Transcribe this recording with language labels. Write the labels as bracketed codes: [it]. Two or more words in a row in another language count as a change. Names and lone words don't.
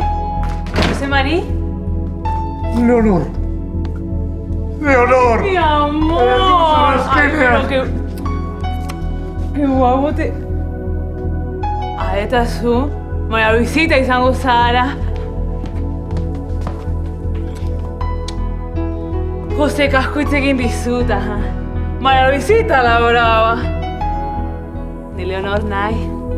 [es] Jose Mari? Leonor! Leonor! Mi amor! Ay, pero que guapo te... [eu] Eta zu, Maria Luisita izango zara. Jose kasko hitz egin dizut, aha. Maria Luisita [es] la brava. [eu] Ni Leonor nahi.